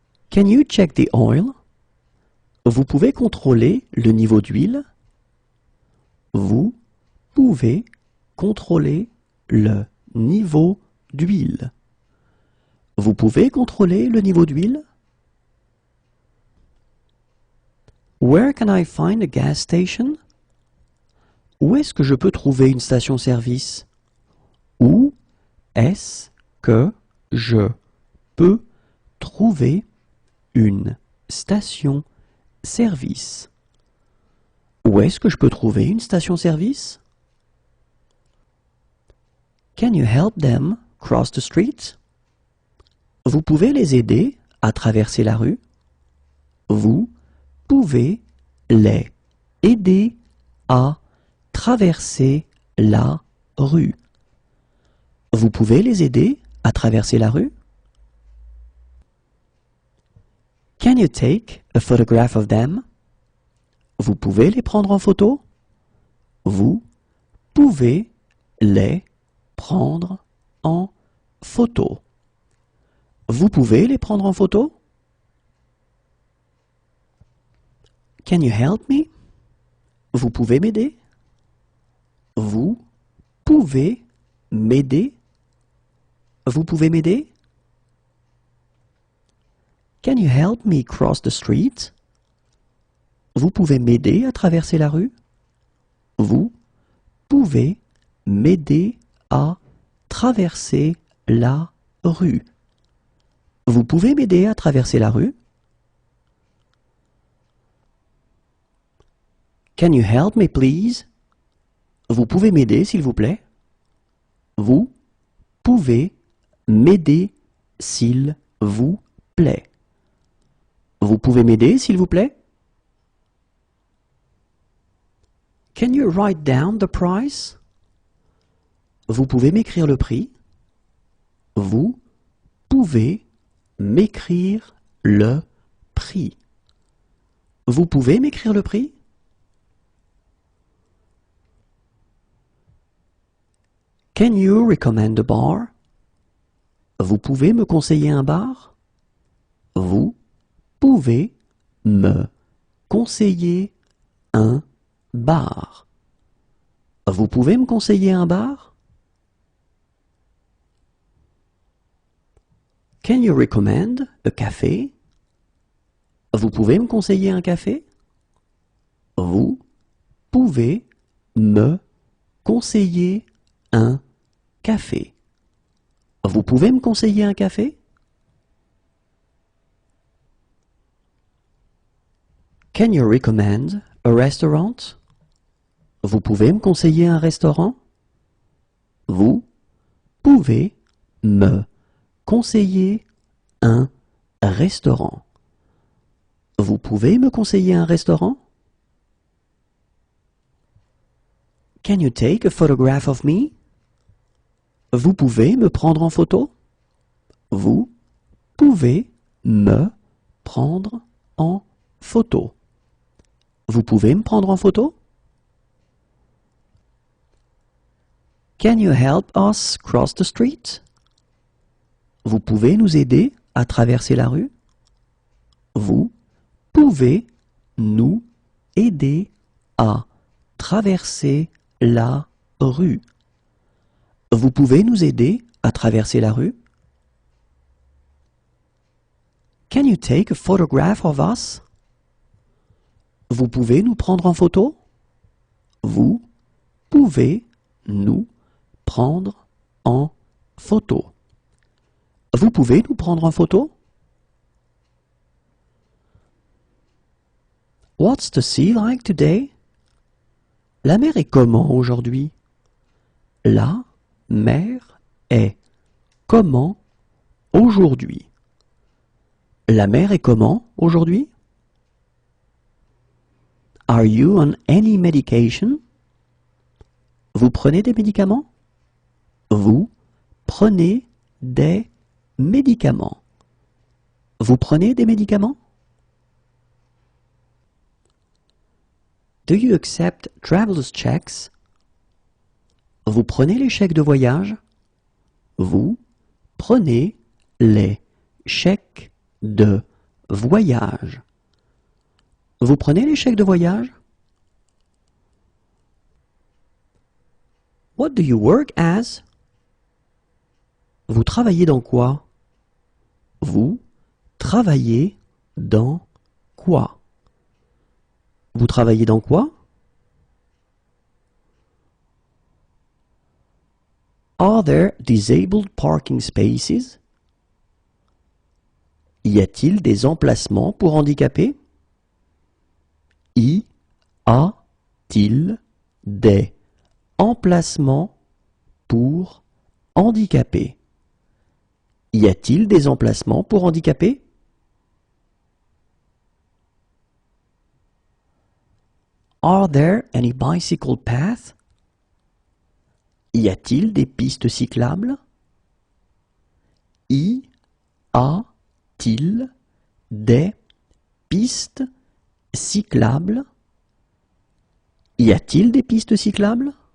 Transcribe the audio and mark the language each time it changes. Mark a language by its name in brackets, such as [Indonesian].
[English] Can you check the oil? [French] Vous pouvez contrôler le niveau d'huile? Vous pouvez contrôler le niveau d'huile. Vous pouvez contrôler le niveau d'huile? [English] Where can I find a gas station? [French] Où est-ce que je peux trouver une station-service? Où est-ce que je peux trouver une station-service? Où est-ce que je peux trouver une station-service? [English] Can you help them cross the street? [French] Vous pouvez les aider à traverser la rue? Vous pouvez les aider à traverser la rue. Vous pouvez les aider à traverser la rue? [English] Can you take a photograph of them? [French] Vous pouvez les prendre en photo? Vous pouvez les prendre en photo. Vous pouvez les prendre en photo? [English] Can you help me? [French] Vous pouvez m'aider? Vous pouvez m'aider? Vous pouvez m'aider? [English] Can you help me cross the street? [French] Vous pouvez m'aider à traverser la rue? Vous pouvez m'aider à traverser la rue. Vous pouvez m'aider à traverser la rue? [English] Can you help me please? [French] Vous pouvez m'aider s'il vous plaît? Vous pouvez m'aider s'il vous plaît? Vous pouvez m'aider s'il vous plaît? [English] Can you write down the price? [French] Vous pouvez m'écrire le prix? Vous pouvez m'écrire le prix? Vous pouvez m'écrire le prix? [English] Can you recommend a bar? [French] Vous pouvez me conseiller un bar? Vous pouvez me conseiller un bar? Vous pouvez me conseiller un bar? [English] Can you recommend a café? [French] Vous pouvez me conseiller un café? Vous pouvez me conseiller un café? Vous pouvez me conseiller un café? [English] Can you recommend a restaurant? [French] Vous pouvez me conseiller un restaurant? Vous pouvez me conseiller un restaurant? Vous pouvez me conseiller un restaurant? [English] Can you take a photograph of me? [French] Vous pouvez me prendre en photo? Vous pouvez me prendre en photo? Vous pouvez me prendre en photo? [English] Can you help us cross the street? [French] Vous pouvez nous aider à traverser la rue? Vous pouvez nous aider à traverser la rue? Vous pouvez nous aider à traverser la rue? [English] Can you take a photograph of us? [French] Vous pouvez nous prendre en photo? Vous pouvez nous prendre en photo? Vous pouvez nous prendre en photo? [English] What's the sea like today? [French] La mer est comment aujourd'hui? La mer est comment aujourd'hui? La mer est comment aujourd'hui? [English] Are you on any medication? [French] Vous prenez des médicaments? Vous prenez des médicaments? Vous prenez des médicaments? [English] Do you accept traveler's checks? [French] Vous prenez les chèques de voyage? Vous prenez les chèques de voyage? Vous prenez les chèques de voyage? [English] What do you work as? [French] Vous travaillez dans quoi? Vous travaillez dans quoi? Vous travaillez dans quoi? [English] Are there disabled parking spaces? [French] Y a-t-il des emplacements pour handicapés? Y a-t-il des emplacements pour handicapés? Y a-t-il des emplacements pour handicapés? [English] Are there any bicycle paths? [French] Y a-t-il des pistes cyclables? Y a-t-il des pistes cyclables? Y a-t-il des pistes cyclables?